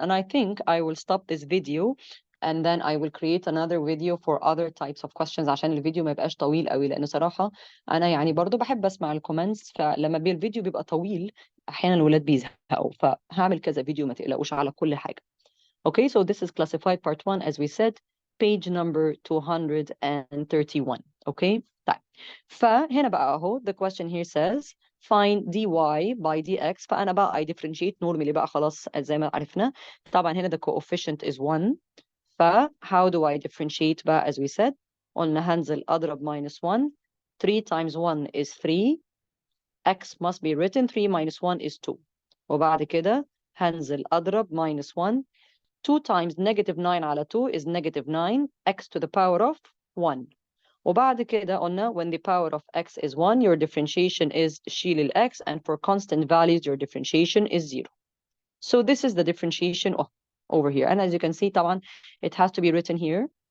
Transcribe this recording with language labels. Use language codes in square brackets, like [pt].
[en] And I think I will stop this video and then I will create another video for other types of questions [ar] عشان الفيديو ما يبقاش طويل قوي, لأنه صراحة أنا يعني برضو بحب أسمع الكومنتس, فلما الفيديو بيبقى طويل أحيانا الولاد بيزهقوا, فهعمل كذا فيديو, ما تقلقوش على كل حاجة. [en] Okay, so this is classified part 1 as we said, page number 231. Okay, طيب. [ar] فهنا بقى أهو [en] the question here says find dy by dx. [ar] فأنا بقى [en] I differentiate normally [ar] بقى خلاص زي ما عرفنا. [en] طبعا هنا the coefficient is 1. how do I differentiate بقى as we said? [ar] قلنا هنزل أضرب minus 1. [en] 3 times 1 is 3. x must be written 3 minus 1 is 2. [ar] وبعد كده هنزل أضرب minus 1. [en] 2 times negative 9 على 2 is negative 9. x to the power of 1. وبعد كده قلنا when the power of x is 1, your differentiation is [ar] شيل ال x, [en] and for constant values your differentiation is 0. So this is the differentiation over here. And as you can see, طبعا it has to be written here.